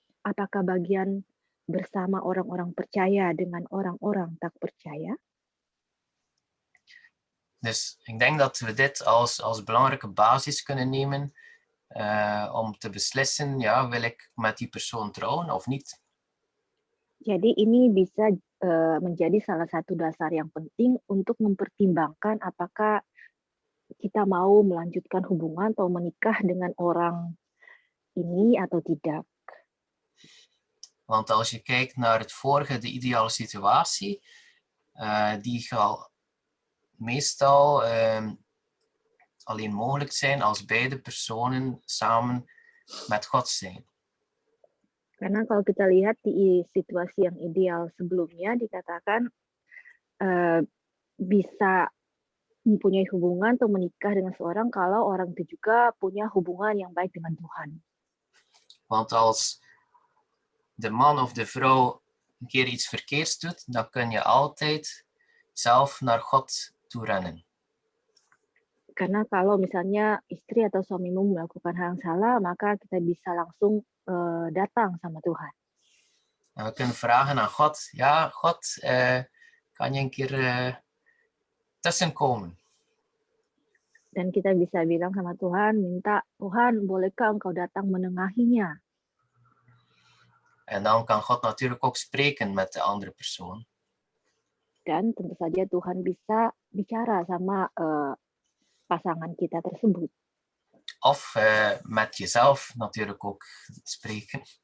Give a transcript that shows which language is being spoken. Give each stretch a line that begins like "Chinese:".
Indonesian: Apakah bagian bersama orang-orang percaya dengan orang-orang tak percaya?
Dutch: Dus ik denk dat we dit als belangrijke basis kunnen nemen om te beslissen, ja, wil ik met die persoon trouwen of niet.
Indonesian: Jadi ini bisa menjadi salah satu dasar yang penting untuk mempertimbangkan apakah kita mau melanjutkan hubungan atau menikah dengan orang ini atau tidak.
Dutch: Want als je kijkt naar het vorige, de ideale situatie, die zal meestal alleen mogelijk zijn als beide personen samen met God zijn.
Indonesian: Karena kalau kita lihat di situasi yang ideal sebelumnya dikatakan bisa mempunyai hubungan atau menikah dengan seorang kalau orang itu juga punya hubungan yang baik dengan Tuhan.
Dutch: Want als de man of de vrouw een keer iets verkeerds doet, dan kun je altijd zelf naar God toe rennen.
Indonesian: Karena kalau misalnya istri atau suamimu melakukan hal yang salah, maka kita bisa langsung datang sama Tuhan.
Dutch: En we kunnen vragen aan God, ja, God, kan je een keer tussenkomen?
Indonesian: Dan kita bisa bilang sama Tuhan, minta, Tuhan, bolehkah engkau datang menengahinya?
Dutch: En dan kan God natuurlijk ook spreken met de andere persoon.
Indonesian: Dan tentu saja Tuhan bisa bicara sama pasangan kita tersebut.
Dutch: Of met jezelf natuurlijk ook spreken.